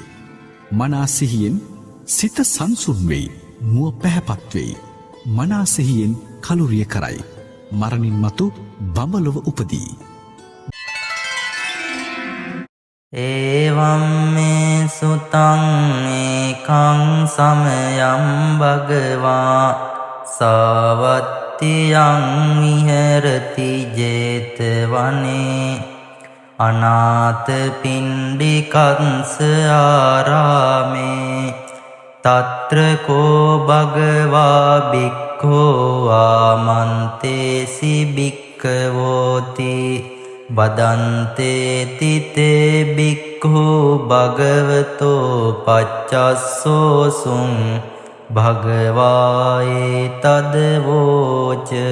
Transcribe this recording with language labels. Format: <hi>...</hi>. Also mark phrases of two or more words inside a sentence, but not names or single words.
<si>මනා සිහියෙන් සිත සංසුන් වෙයි, මුව පැහැපත් වෙයි. මනා සිහියෙන් කලුරිය කරයි. මරණින් මතු බඹලොව උපදී.</si> <pi>ඒවම් මේ සුතං ඒකං සමයං භගවා සාවත්තියං විහෙරති ජේතවනේ අනාථ පිණ්ඩිකංස ආරාමේ තත්‍ර කෝ භගවා භික්ඛෝ ආමන්තේසි භික්ඛවෝති බදන්තේති තේ භික්ඛු භගවතෝ පච්චස්සෝසුං භගවායේ තදවෝච</pi>